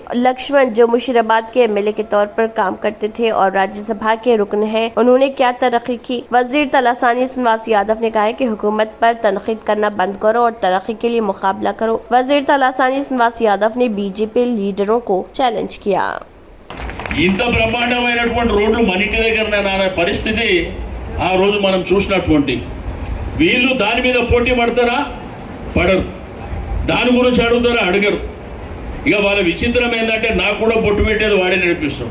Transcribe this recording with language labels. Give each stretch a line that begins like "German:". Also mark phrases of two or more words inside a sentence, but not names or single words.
Urdu: لکشمن، جو مشیرآباد کے MLA کے طور پر کام کرتے تھے اور راجیہ سبھا کے رکن ہیں، انہوں نے کیا ترقی کی؟ وزیر تلاسانی سرینواس یادو نے کہا کہ حکومت پر تنقید کرنا بند کرو اور ترقی کے لیے مقابلہ کرو۔ وزیر تلاسانی سرینواس یادو نے BJP لیڈروں کو چیلنج کیا۔
Telugu: ఇంత బ్రహ్మాండమైనటువంటి రోడ్లు మన ఇంటి దగ్గరనే నానే పరిస్థితి ఆ రోజు మనం చూసినటువంటి వీళ్ళు దాని మీద పోటీ పడతారా? పడరు. దాని గురించి అడుగుతారా? అడగరు. ఇక వాళ్ళ విచిత్రం ఏంటంటే నాకు కూడా పొట్టు పెట్టేది వాడే నడిపిస్తాం.